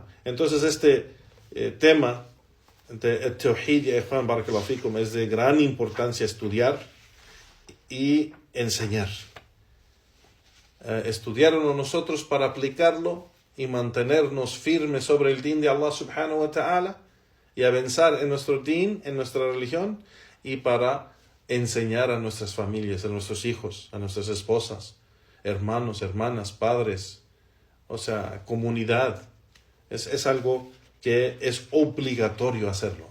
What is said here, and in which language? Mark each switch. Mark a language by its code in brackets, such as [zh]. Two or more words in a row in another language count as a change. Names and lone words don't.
[es] Entonces este tema de Tawhid y Juan [ar] بارك الله فيكم [es] es de gran importancia estudiar y enseñar. Estudiarlo nosotros para aplicarlo y mantenernos firmes sobre el din de [ar] الله سبحانه وتعالى [es] y avanzar en nuestro din, en nuestra religión, y para enseñar a nuestras familias, a nuestros hijos, a nuestras esposas, hermanos, hermanas, padres, o sea, comunidad. Es algo que es obligatorio hacerlo.